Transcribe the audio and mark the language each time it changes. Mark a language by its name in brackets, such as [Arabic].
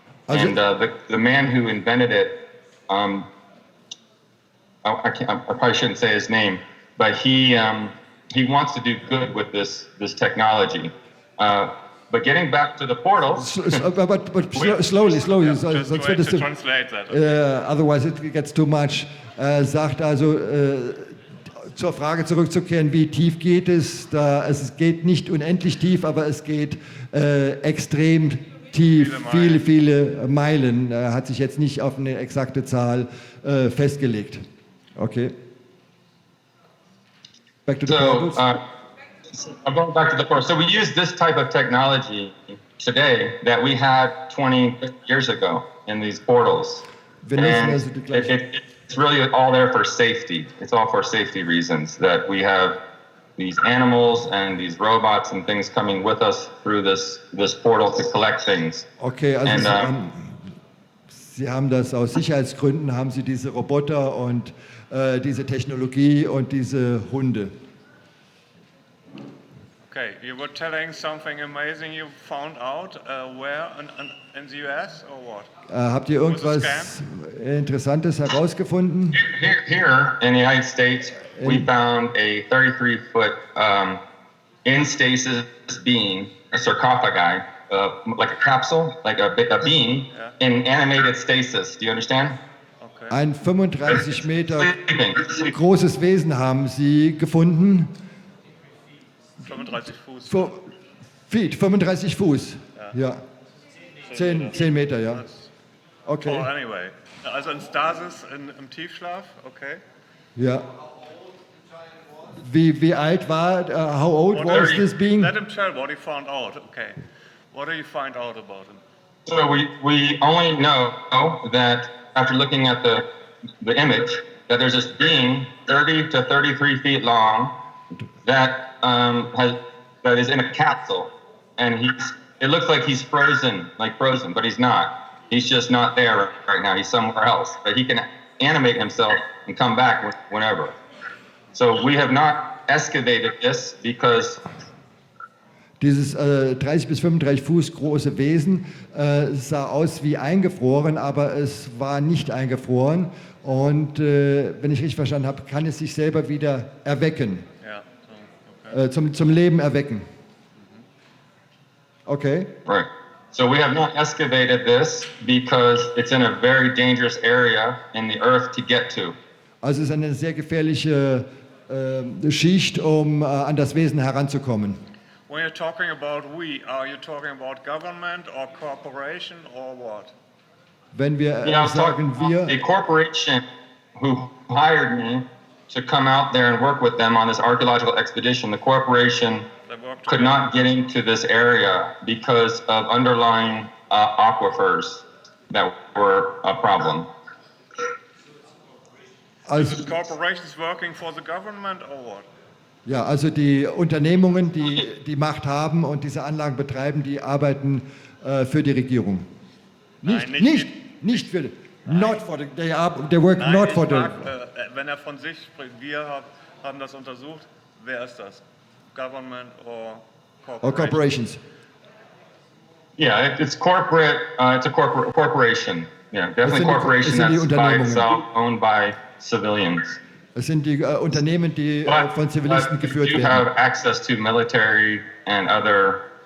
[English] And the man who invented it, I probably shouldn't say his name, but he wants to do good with this technology. But getting back to the portals. But slowly. Just to translate that. Otherwise it gets too much. [German] Sagt also, zur Frage zurückzukehren, wie tief geht es? Es geht nicht unendlich tief, aber es geht extrem tief, viele Meilen. Er hat sich jetzt nicht auf eine exakte Zahl festgelegt. Okay. [English] Back to the portals. I'm going back to the portal. So we use this type of technology today that we had 20 years ago in these portals. And it's really all there for safety. It's all for safety reasons that we have these animals and these robots and things coming with us through this portal to collect things. [German] Okay, also Sie haben das aus Sicherheitsgründen, haben Sie diese Roboter und diese Technologie und diese Hunde. [English] Okay, you were telling something amazing you found out. Where in the US or what? [German] Habt ihr irgendwas Interessantes herausgefunden? [English] Here in the United States, we found a 33-foot in stasis being, a sarcophagi, like a capsule, like a being in animated stasis. Do you understand? Okay. [German] Ein 35 Meter großes Wesen haben Sie gefunden. 35 Fuß. 35 Fuß. Ja. 10 Meter, ja. Okay. Oh, anyway. Also in Stasis, im Tiefschlaf, okay. Ja. [English] Wie alt war, how old was this being? Let him tell what he found out, okay. What do you find out about him? So we only know that after looking at the image, that there's this being 30 to 33 feet long that that is in a capsule, and it looks like he's frozen, but he's not. He's just not there right now. He's somewhere else, but he can animate himself and come back whenever. So we have not excavated this because [German] dieses 30 bis 35 Fuß große Wesen sah aus wie eingefroren, aber es war nicht eingefroren. Und wenn ich richtig verstanden habe, kann es sich selber wieder erwecken. Ja, okay. Zum Leben erwecken. Okay. [English] Right. So we have not excavated this because it's in a very dangerous area in the earth to get to. [German] Also es ist eine sehr gefährliche Schicht, um an das Wesen heranzukommen. [English] When you're talking about we, are you talking about government or corporation or what? [German] Wenn wir sagen wir, [English] the corporation who hired me to come out there and work with them on this archaeological expedition, the corporation could not get into this area because of underlying aquifers that were a problem. Is the corporations working for the government or what? [German] Ja, also die Unternehmungen, die die Macht haben und diese Anlagen betreiben, die arbeiten für die Regierung. [English] Nicht für, not for the, they work [German] Nein, [English] not for the. [German] Wenn von sich spricht, wir haben das untersucht, wer ist das? [English] Government or corporations? Yeah, it's corporate. It's a corporation. Yeah, definitely corporation that's by itself, owned by civilians. [German] Es sind die Unternehmen, die von Zivilisten geführt werden. [English] You have access to military and other